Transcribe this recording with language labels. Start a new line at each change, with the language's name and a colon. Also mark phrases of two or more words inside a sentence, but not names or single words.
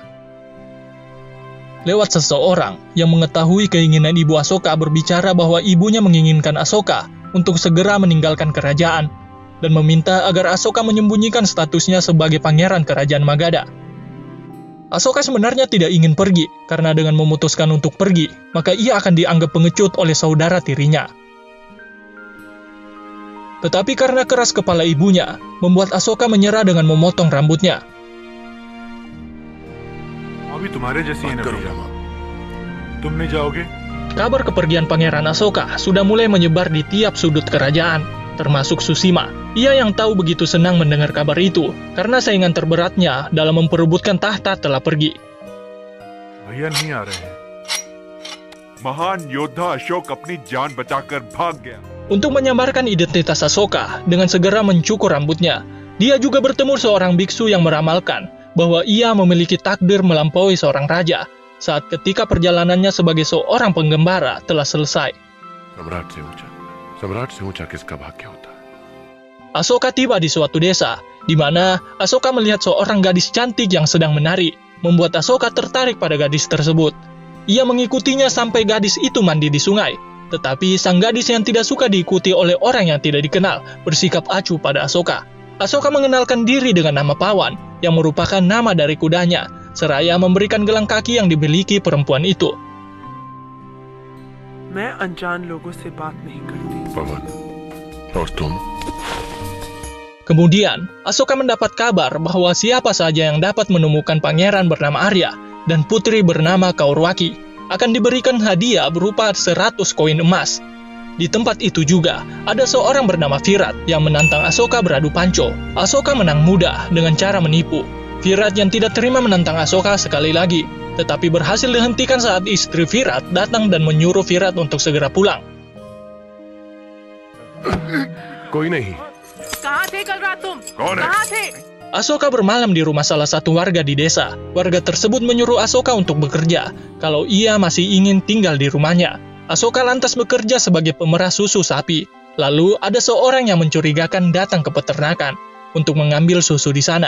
Indonesian: Lewat seseorang yang mengetahui keinginan ibu Asoka berbicara bahwa ibunya menginginkan Asoka untuk segera meninggalkan kerajaan dan meminta agar Asoka menyembunyikan statusnya sebagai pangeran kerajaan Magadha. Asoka sebenarnya tidak ingin pergi, karena dengan memutuskan untuk pergi, maka ia akan dianggap pengecut oleh saudara tirinya. Tetapi karena keras kepala ibunya, membuat Asoka menyerah dengan memotong rambutnya.
Hindi: अभी तुम्हारे जैसी है ना भैया, तुम नहीं जाओगे?
Indonesian: Kabar kepergian Pangeran Asoka sudah mulai menyebar di tiap sudut kerajaan, termasuk Susima. Ia yang tahu begitu senang mendengar kabar itu, karena saingan terberatnya dalam memperebutkan tahta telah pergi.
Hindi: भैया नहीं आ रहे हैं। महान योद्धा अशोक अपनी जान बचाकर भाग गया।
Indonesian: Untuk menyamarkan identitas Asoka dengan segera mencukur rambutnya, dia juga bertemu seorang biksu yang meramalkan bahwa ia memiliki takdir melampaui seorang raja saat ketika perjalanannya sebagai seorang penggembara telah selesai.
Hindi: सम्राट से ऊंचा किसका भाग्य होता?
Indonesian: Asoka tiba di suatu desa, di mana Asoka melihat seorang gadis cantik yang sedang menari, membuat Asoka tertarik pada gadis tersebut. Ia mengikutinya sampai gadis itu mandi di sungai, tetapi sang gadis yang tidak suka diikuti oleh orang yang tidak dikenal bersikap acuh pada Asoka. Asoka mengenalkan diri dengan nama Pawan, yang merupakan nama dari kudanya, seraya memberikan gelang kaki yang dimiliki perempuan itu.
Hindi: मैं अनजान लोगों से बात नहीं करती। पवन, और तुम?
Indonesian: Kemudian, Asoka mendapat kabar bahwa siapa saja yang dapat menemukan pangeran bernama Arya dan putri bernama Kaurwaki akan diberikan hadiah berupa 100 koin emas. Di tempat itu juga, ada seorang bernama Virat yang menantang Asoka beradu panco. Asoka menang mudah dengan cara menipu. Virat yang tidak terima menantang Asoka sekali lagi, tetapi berhasil dihentikan saat istri Virat datang dan menyuruh Virat untuk segera pulang.
Hindi: कोई नहीं। कहाँ थे कल रात तुम? कौन है? कहाँ थे?
Indonesian: Asoka bermalam di rumah salah satu warga di desa. Warga tersebut menyuruh Asoka untuk bekerja, kalau ia masih ingin tinggal di rumahnya. Asoka lantas bekerja sebagai pemerah susu sapi. Lalu ada seorang yang mencurigakan datang ke peternakan untuk mengambil susu di sana.